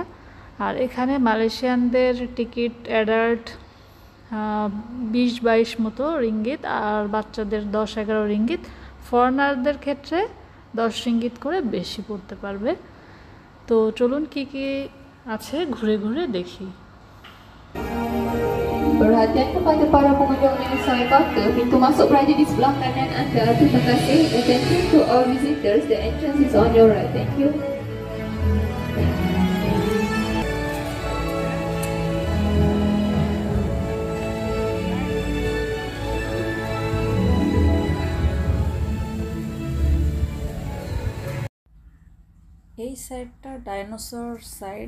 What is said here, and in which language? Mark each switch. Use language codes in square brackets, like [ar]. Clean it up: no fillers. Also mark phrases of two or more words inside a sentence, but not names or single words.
[bn] আর এখানে মালয়েশিয়ানদের টিকিট অ্যাডাল্ট 20-22 মতো রিঙ্গিত, আর বাচ্চাদের 10-11 রিঙ্গিত। ফরেনারদের ক্ষেত্রে 10 রিঙ্গিত করে বেশি পড়তে পারবে। তো চলুন কি কি আছে ঘুরে ঘুরে দেখি। [ms] Perhatian kepada para pengunjung yang saya kata, pintu masuk berada di sebelah kanan anda. Terima kasih. [en] Attention to all visitors, the entrance is on your right. Thank you. [bn] এই সাইডটা [en] dinosaur side.